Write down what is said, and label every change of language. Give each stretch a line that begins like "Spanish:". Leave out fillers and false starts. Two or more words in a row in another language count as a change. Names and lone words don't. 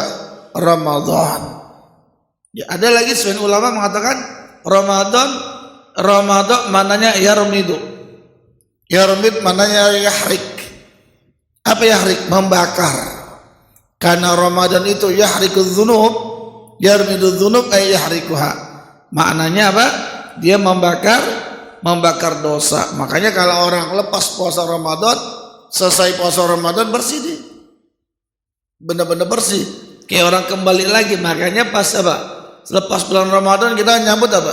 Indonesian: Ramadan. Ya, ada lagi sebagian ulama mengatakan Ramadan mananya yarmidu. Yarmid mananya yahrik. Apa yahrik? Membakar. Karena Ramadan itu
Arabic: يحرق الذنوب يرمض الذنوب أي يحرقها.
Indonesian: Maknanya apa? Dia membakar dosa. Makanya kalau orang lepas puasa Ramadan, selesai puasa Ramadan bersih dia. Benar-benar bersih. Kayak orang kembali lagi. Makanya pas apa? Selepas bulan Ramadan kita nyambut apa?